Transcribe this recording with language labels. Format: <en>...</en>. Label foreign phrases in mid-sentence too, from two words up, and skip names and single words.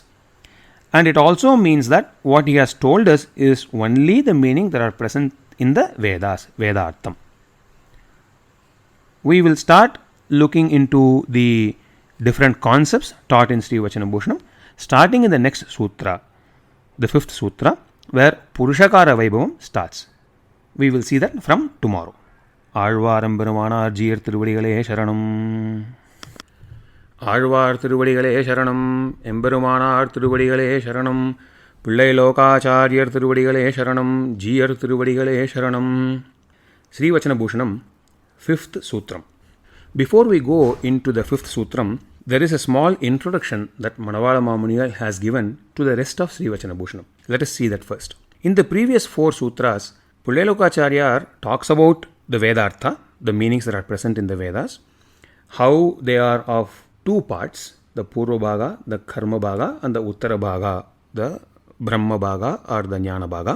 <en>And it also means that what he has told us is only the meaning that are present in the Vedas, Vedartham. We will start looking into the different concepts taught in Sri Vachana Bhushanam, starting in the next sutra, the fifth sutra, where Purushakara Vaibhavam starts. We will see that from tomorrow.</en> <ta>ஆழ்வாரெம் பெருமானார் ஜீயர் திருவடிகளே சரணம். ஆழ்வார் திருவடிகளே சரணம், எம்பெருமானார் திருவடிகளே சரணம், பிள்ளை லோகாசார்ய திருவடிகளே சரணம், ஜீயர் திருவடிகளே சரணம்.</ta> <en>Sri Vachana Bhushanam, fifth sutram. Before we go into the fifth sutram, there is a small introduction that Manavada Mamunigal has given to the rest of Sri Vachana Bhushanam. Let us see that first. In the previous four sutras, Pullelokacharya talks about the Vedartha, the meanings that are present in the Vedas, how they are of two parts, the Purva Bhaga, the Karma Bhaga, and the Uttara Bhaga, the Brahma Bhaga or the Jnana Bhaga.</en>